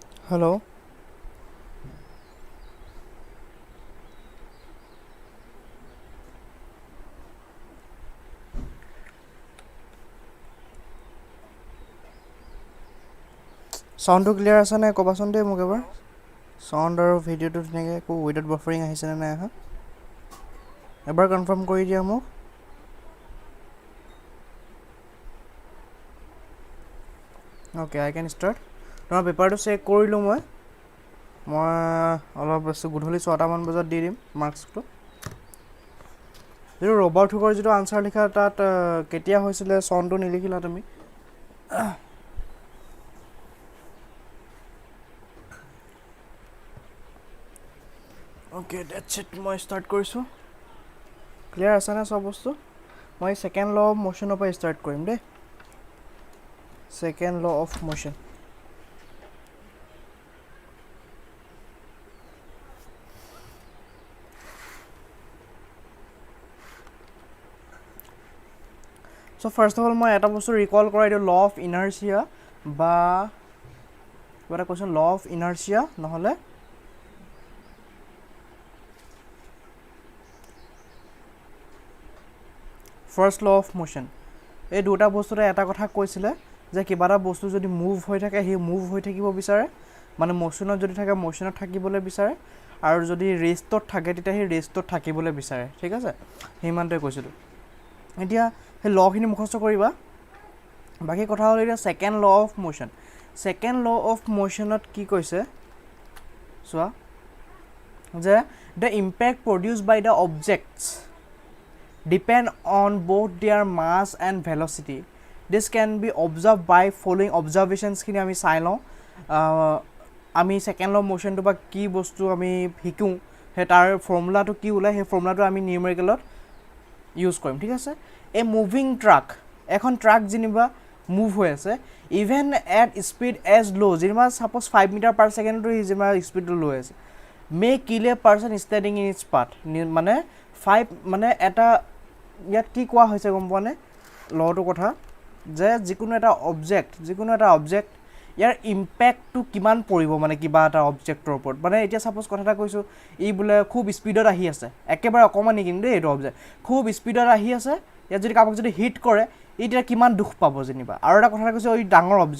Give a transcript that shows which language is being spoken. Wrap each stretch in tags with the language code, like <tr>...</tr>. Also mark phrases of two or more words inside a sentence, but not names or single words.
<en>Hello. Sound to clear</en> <as>আছে নে কবাচোন দে মোক এবাৰ সাউন্ড আৰু ভিডিওটো ধুনীয়াকৈ একো</as> <en>without buffering</en> <as>আহিছে নে নাই আহা এবাৰ কনফাৰ্ম কৰি দিয়া মোক</as> <en>okay I can start</en> <as>তোমাৰ পেপাৰটো চেক কৰিলোঁ মই অলপ বেছি গধূলি 6টা মান বজাত দি দিম মাৰ্কছটো যিটো ৰবাৰ্ট হুকৰ যিটো আনসাৰ লিখা তাত কেতিয়া হৈছিলে চনটো নিলিখিলা তুমি</as> <en>okay that's it</en> <as>মই ষ্টাৰ্ট কৰিছোঁ ক্লিয়াৰ আছে না সব বস্তু মই</as> <en>second law of motionৰ</en> <as>পৰা ষ্টাৰ্ট কৰিম দেই</as> <en>second law of motion So first of all</en> <as>মই এটা বস্তু ৰিকল কৰাই দিওঁ</as> <en>law of inertia</en> <as>বা কিবা কৈছোঁ</as> <en>law of inertia</en> <as>নহ'লে</as> <en>first law of motion</en> <as>এই দুটা বস্তুতে এটা কথা কৈছিলে যে কিবা এটা বস্তু যদি মুভ হৈ থাকে হি মুভ হৈ থাকিব বিচাৰে মানে মোশনত যদি থাকে মোশনত থাকিবলৈ বিচাৰে আৰু যদি ৰেষ্টত থাকে তেতিয়া হি ৰেষ্টত থাকিবলৈ বিচাৰে ঠিক আছে হিমানটোৱে কৈছিলোঁ এতিয়া সেই লখিনি মুখস্থ কৰিবা বাকি কথা হ'ল এতিয়া</as> <en>second law of motion second law of motionত</en> <as>কি কৈছে চোৱা যে the impact produced by the objects depend on both their mass and velocity this can be observed by following observations খিনি আমি চাই লওঁ আমি</as> <en>second law of motionটো</en> <as>বা কি বস্তু আমি শিকো হে তাৰ ফৰ্মুলাটো কি ওলাই হে ফৰ্মুলাটো আমি</as> <en>numericalত use</en> <as>কৰিম ঠিক আছে</as> <en>a moving truck</en> <as>এখন ট্ৰাক যেনিবা মুভ হৈ আছে</as> <en>even at speed as low</en> <as>যেনিবা</as> <en>suppose 5 metre per secondটো</en> <as>যেনিবা স্পীডটো লৈ আছে</as> <en>may kill a person standing in its path</en> <as>মানে 5 মানে এটা ইয়াত কি কোৱা হৈছে গম পোৱা নে লটো কথা যে যিকোনো এটা অবজেক্ট ইয়াৰ ইম্প্যাক্টটো কিমান পৰিব মানে কিবা এটা অবজেক্টৰ ওপৰত মানে এতিয়া সাপোজ কথা এটা কৈছো ই বুলে খুব স্পীডত আহি আছে একেবাৰে অকমানি কিন্তু এইটো অবজেক্ট খুব স্পীডত আহি আছে ইয়াত যদি কাপক যদি হিট কৰে এটা কিমান দুখ পাব যেনিবা আৰু এটা কথা কৈছো এই ডাঙৰ</as>